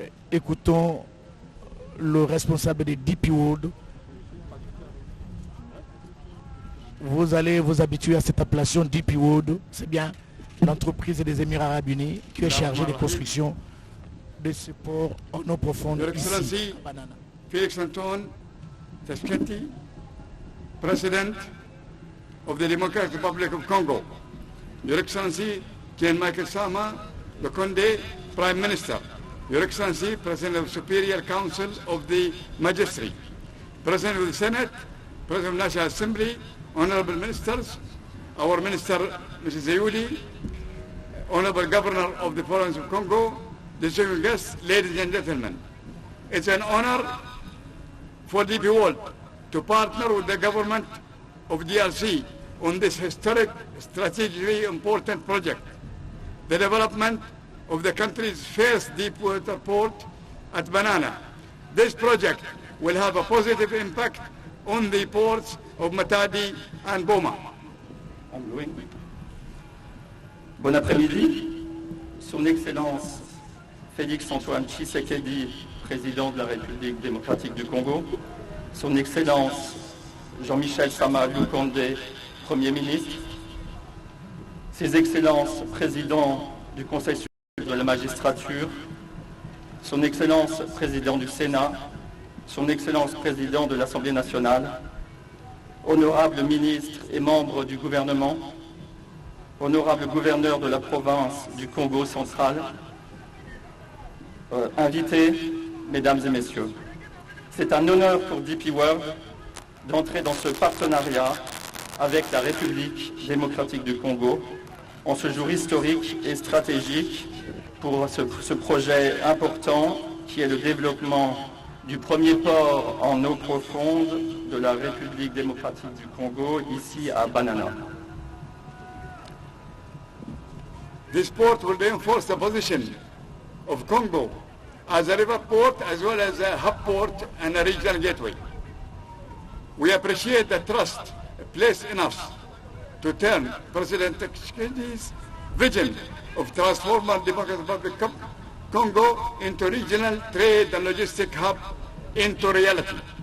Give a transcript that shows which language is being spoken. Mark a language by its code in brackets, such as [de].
[fr] Écoutons le responsable des DP World. Vous allez vous habituer à cette appellation DP World, c'est bien l'entreprise des Émirats Arabes Unis qui est chargée des constructions de ce port en eau profonde ici, à Banana. Félix Antoine Tshisekedi, [en] President of the Democratic Republic of Congo, Your Excellency Ken Michael Sama Lukonde, Prime Minister, Your Excellency President of the Superior Council of the Magistracy, President of the Senate, President of the National Assembly, Honorable Ministers, our Minister Mrs. Zayudi, Honorable Governor of the Province of Congo, distinguished guests, ladies and gentlemen. It's an honor for DP World to partner with the government of DRC on this historic, strategically important project, the development of the country's first deep water port at Banana. This project will have a positive impact on the ports of Matadi and Boma. [fr] Bon après-midi. Son Excellence Félix-Antoine Tshisekedi, président de la République démocratique du Congo, Son Excellence Jean-Michel Sama Lukonde, Premier ministre, Ses Excellences président du Conseil supérieur de la magistrature, Son Excellence président du Sénat, Son Excellence président de l'Assemblée nationale, honorables ministres et membres du gouvernement, honorable gouverneur de la province du Congo central, invités, mesdames et messieurs. C'est un honneur pour DP World d'entrer dans ce partenariat avec la République démocratique du Congo en ce jour historique et stratégique pour ce projet important qui est le développement du premier port en eau profonde de la République démocratique du Congo, ici à Banana. [en] This port will reinforce the position of Congo as a river port as well as a hub port and a regional gateway. We appreciate the trust placed in us to turn President Tshisekedi's vision of transforming the Democratic Republic of Congo into regional trade and logistic hub into reality.